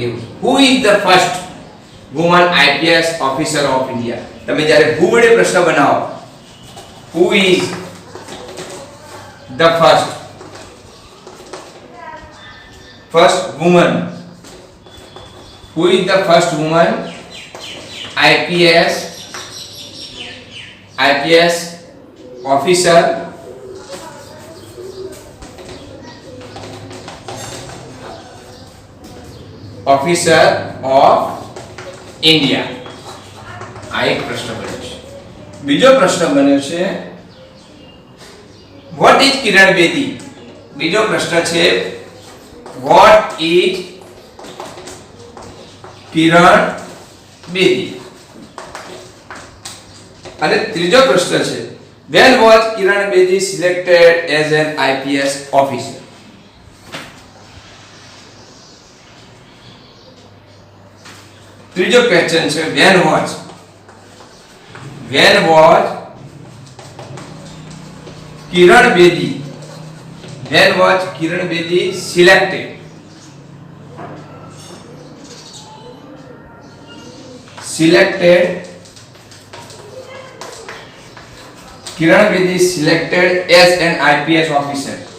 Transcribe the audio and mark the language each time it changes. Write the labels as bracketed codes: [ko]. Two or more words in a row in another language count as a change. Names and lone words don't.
[en] who is the first woman IPS officer of India. [gu] તમે જ્યારે હુ વડે પ્રશ્ન બનાવો [en] who is the first woman, who is the first woman IPS officer of India. [gu] આ એક પ્રશ્ન બન્યો છે. બીજો પ્રશ્ન બન્યો છે [en] what is [gu] કિરણ બેદી. બીજો પ્રશ્ન છે [en] what is [gu] કિરણ બેદી. અને ત્રીજો પ્રશ્ન છે [en] when was કિરણ બેદી selected as an IPS officer. [gu] ત્રીજો ક્વેશ્ચન છે [en] when was કિરણ બેદી selected Kiran Bedi selected as an IPS officer.